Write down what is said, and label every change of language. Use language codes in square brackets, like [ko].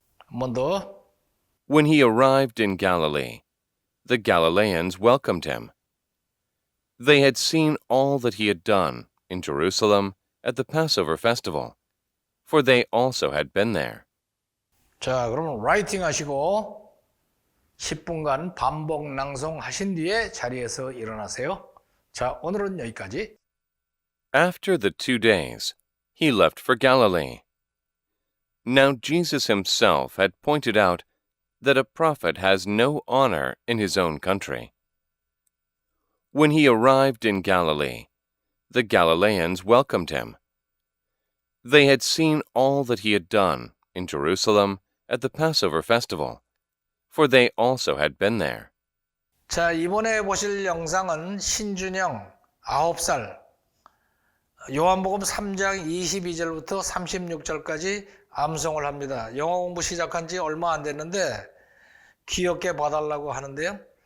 [ko] 한 번 더. [en] When he arrived in Galilee, the Galileans welcomed him. They had seen all that he had done in Jerusalem at the Passover festival, for they also had been there. [ko] 자, 그러면 라이팅 하시고 10분간 반복 낭송하신 뒤에 자리에서 일어나세요. 자, 오늘은 여기까지. [en] After the 2 days, he left for Galilee. Now Jesus himself had pointed out that a prophet has no honor in his own country. When he arrived in Galilee, the Galileans welcomed him. They had seen all that he had done in Jerusalem at the Passover festival, for they also had been there. [ko] 자, 이번에 보실 영상은 신준영 9살 요한복음 3장 22절부터 36절까지 암송을 합니다. 영어 공부 시작한 지 얼마 안 됐는데 귀엽게 봐달라고 하는데요.